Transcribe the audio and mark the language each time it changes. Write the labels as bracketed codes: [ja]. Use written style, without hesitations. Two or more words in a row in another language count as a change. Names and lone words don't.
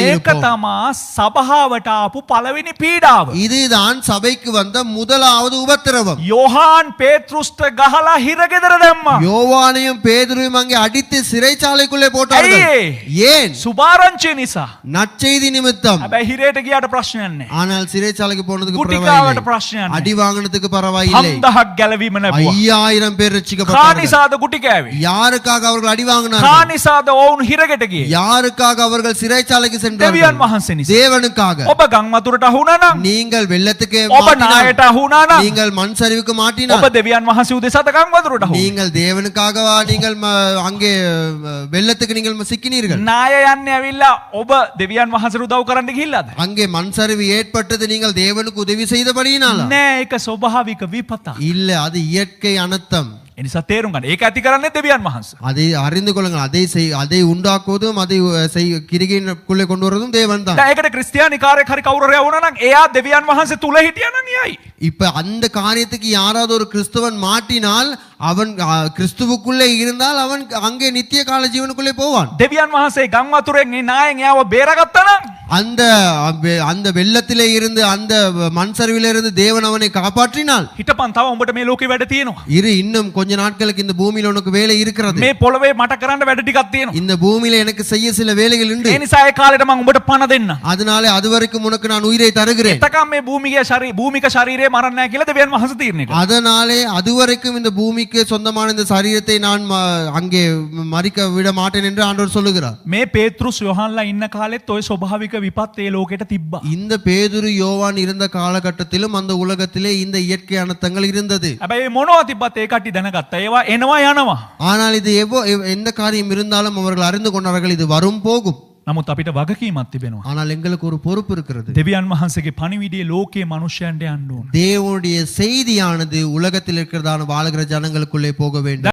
[si] මේක [ta] இருப்போம். [si] තමා සභාවට ආපු පළවෙනි පීඩාව. [ta] இதுதான் சபைக்கு வந்த முதலாவது உபத்திரவம். [si] යෝහාන් පේතෘස්ට ගහලා හිරගෙදර දැම්මා. [ta] யோவானையும் பேதுருவையும் அங்கே அடித்து சிறைச்சாலைக்குள்ளே போட்டார்கள். ஏன்? [si] සුභාරංචිය නිසා. [ta] நற்செய்தி நிமித்தம். [si] හැබැයි හිරේට ගියාට ප්‍රශ්නයක් නැහැ. [ta] ஆனால் சிறைச்சாலைக்கு போனதுக்கு [si] ගුටිකාවට [ta] பரவாயில்லை, [si] ප්‍රශ්නයක් [ta] அடி [si] නැහැ. [ta] வாங்கினதுக்கு பரவாயில்லை. [si] 5000ක් ගැලවීම ලැබුවා. [ta] 5000 பேர் ரட்சிக்கப்பட்டார்கள். [si] කානිසාද ගුටි කෑවේ? [ta] யாருக்காக அவர்கள் அடி வாங்கினார்கள்? [si] කානිසාද ඔවුන් හිරගෙට ගියේ? [ta] யாருக்காக அவர்கள் சிறைச்சாலைக்கு [si] දෙවියන් [ta] சென்றார்கள்? [si] වහන්සේ නිසා. [ta] தேவனுக்காக. [si] ඔබ ගම් වතුරට අහුණා නම්, [ta] நீங்கள் வெள்ளத்துக்கு [si] ඔබ [ta] மாட்டினால், [si] නායට අහුණා නම්, [ta] நீங்கள் மண் சரிவுக்கு [si] ඔබ [ta] மாட்டினால், [si] දෙවියන් වහන්සේ උදෙසාද ගම් වතුරට අහුණා. [ta] நீங்கள் தேவனுக்காகவா நீங்கள் அங்கே வெள்ளத்துக்கு நீங்கள் சிக்கினீர்கள்? [si] නාය යන්නේ ඇවිල්ලා ඔබ දෙවියන් වහන්සේට උදව් කරන්න ගිහිල්ලාද? [ta] அங்கே மண் சரிவு ஏற்பட்டது நீங்கள் தேவனுக்கு உதவி செய்தபடியினாலா? [si] නෑ, ඒක ස්වභාවික විපතක්. [ta] இல்ல, அது இயற்கை அனர்த்தம். [si] එනිසා තේරුම් ගන්න. ඒක ඇති කරන්නේ දෙවියන් වහන්සේ. [ta] அதை அறிந்து கொள்ளுங்கள். அதை உண்டாக்குவதும் அதை கிரிகைக்குள்ளே கொண்டு வருவதும் தேவன் தான். [si] දැන් ඒකට ක්‍රිස්තියානි කාර්යයක් හරි කවුරු හරි වුණා නම් එයා දෙවියන් වහන්සේ තුල හිටියා නම් එයයි. [ta] இப்ப அந்த காரியத்துக்கு யாராவது ஒரு கிறிஸ்தவன் மாட்டினால், அவன் கிறிஸ்துவுக்குள்ளே இருந்தால் அவன் அங்கே நித்திய கால ஜீவனுக்குள்ளே போவான். [si] දෙවියන් වහන්සේ ගම් වතුරෙන් ඒ නායෙන් එයාව බේරගත්තා නම්, [ta] அந்த வெள்ளத்திலே இருந்து, அந்த மண் சரிவிலே இருந்து தேவன் அவனை காப்பாற்றினால், [si] හිටපන් තව උඹට මේ ලෝකේ වැඩ තියෙනවා. [ta] இன்னும் கொஞ்ச நாட்களுக்கு இந்த பூமியில உனக்கு வேலை இருக்கிறது. [si] මේ පොළවේ මට කරන්න වැඩ ටිකක් තියෙනවා. [ta] இந்த பூமியில எனக்கு செய்ய சில வேலைகள் உண்டு. [si] ඒ නිසා ඒ කාලෙට මම උඹට පණ දෙන්න. [ta] அதனால அது வரைக்கும் உனக்கு நான் உயிரை தருகிறேன். [si] එතකම් මේ භූමික ශරීරය මරන්නේ නැහැ කියලා දෙවියන් වහන්සේ තීරණය කළා. [ta] அதனாலே அதுவரைக்கும் இந்த பூமிக்கு சொந்தமான இந்த சரீரத்தை நான் அங்கே மறிக்க விட மாட்டேன் என்று ஆண்டவர் சொல்லுகிறார். [si] මේ පේතෘස් යොහන්ලා ඉන්න කාලෙත් ඔය ස්වභාවික විපත් ඒ ලෝකෙට තිබ්බා. [ta] இந்த பேதுரு யோவான் இருந்த காலகட்டத்திலும் அந்த உலகத்திலே இந்த இயற்கை அனர்த்தங்கள் இருந்தது. [si] හැබැයි මොනවා තිබ්බත් ඒ කට්ටිය දැනගත්තා. ඒවා එනවා යනවා. [ta] ஆனால் இது எந்த காரியம் இருந்தாலும் அவர்கள் அறிந்து கொண்டார்கள், இது வரும் போகும். [si] නමුත් අපිට වගකීමක් තිබෙනවා. [ta] ஆனால் எங்களுக்கு ஒரு பொறுப்பு இருக்கிறது. [si] දෙවියන් වහන්සේගේ පණිවිඩය ලෝකයේ මනුෂ්‍යයන්ට යන්න ඕන. [ta] தேவனுடைய செய்தியானது உலகத்தில் இருக்கிறதான வாழுகிற ஜனங்களுக்குள்ளே போக வேண்டும்.